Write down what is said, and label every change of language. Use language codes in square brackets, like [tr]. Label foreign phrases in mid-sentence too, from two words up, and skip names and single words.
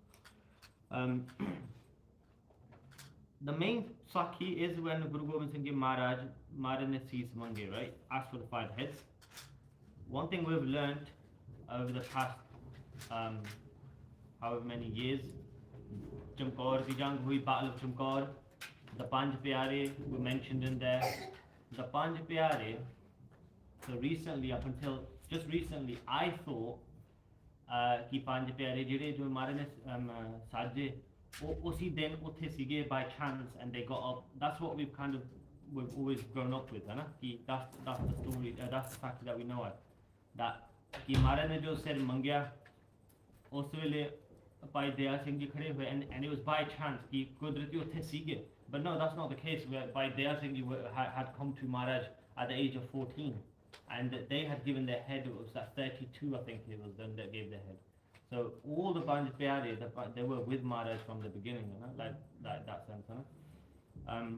[en] The main Sakhi is when Guru Gobind Singh Ji Maharaj [pa] ਨੇ ਸੀਸ ਮੰਗੇ, [en] right? Asked for the 5 heads. One thing we've learned over the past however many years, [pa] ਚਮਕੌਰ ਕੀ ਜੰਗ ਹੁਈ, [en] Battle of Chamkaur, the Panj Pyare were mentioned in there. The Panj Pyare, so recently, up until just recently, I thought [pa] ਕਿ ਪੰਜ ਪਿਆਰੇ ਜਿਹੜੇ ਜੋ ਮਾਰੇ ਨੇ ਸਾਜੇ ਉਸੀ ਦਿਨ ਉੱਥੇ ਸੀਗੇ [en] by chance and they got up. That's what we've always grown up with, [pa] ਹੈ ਨਾ? [en] कि that's the story, that's the fact that we know it. [pa] That ਕਿ ਮਾਰੇ ਨੇ ਜੋ ਸਿਰ ਮੰਗਿਆ ਉਸ ਵੇਲੇ ਭਾਈ ਦਇਆ ਸਿੰਘ ਜੀ ਖੜ੍ਹੇ ਹੋਏ [en] and it was by chance [pa] ਕਿ ਕੁਦਰਤੀ ਉੱਥੇ ਸੀਗੇ. [en] But no, that's not the case. Where by Daya Singh ji had come to Maharaj at the age of 14. And they had given their head, it was at 32 I think it was then they gave their head. So all the Panj Pyare, they were with Maharaj from the beginning, you know, like that sense, you know?